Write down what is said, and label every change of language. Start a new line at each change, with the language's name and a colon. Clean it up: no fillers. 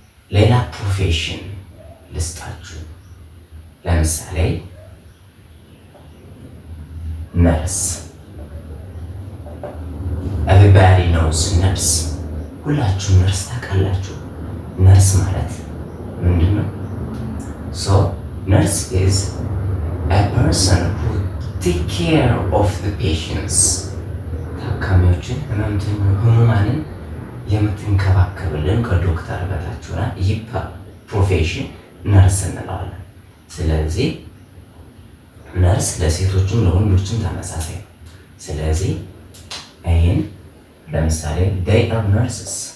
Amharic: ሌላ ፕሮፌሽን ልስጣችሁ። ለምሳሌ ነርስ።
English: Everybody knows
Amharic: ነርስ። ሁላችሁም ነርስ ታውቃላችሁ። ነርስ ማለት ምንድን ነው?
English: So nurse is a person who take care of the patients.
Amharic: ታካሚዎችን ህሙማንን የምትንከባከብልን ከዶክተር በታች ሆና ይህ ፕሮፌሽን ነርስ እንለዋለን። ስለዚህ ነርስ ለሴቶችም ለወንዶችም ተመሳሳይ ነው። ስለዚህ ይህን ለምሳሌ
English: they are nurses.